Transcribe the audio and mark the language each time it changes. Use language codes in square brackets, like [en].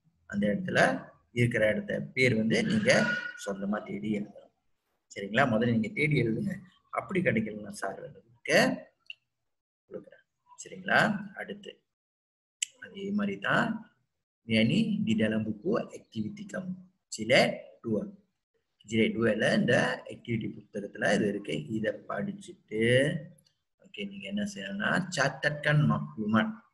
[ta] அந்த இடத்துல இருக்கிற இடத்த பேர் வந்து நீங்க சொந்தமா தேடி எழுதணும். சரிங்களா? முதல்ல நீங்க தேடி எழுதுங்க. அப்படி கிடைக்கலன்னா சார் வந்து கொடுக்குறேன். சரிங்களா? [ms] அடுத்து அதே மாதிரி தான் ini di dalam buku activity kamu jilid 2. [ta] Jilid 2ல இந்த activity புத்தகத்துல இது இருக்கு. இதை படிச்சுட்டு ஓகே நீங்க என்ன செய்யணும்னா catatkan maklumat.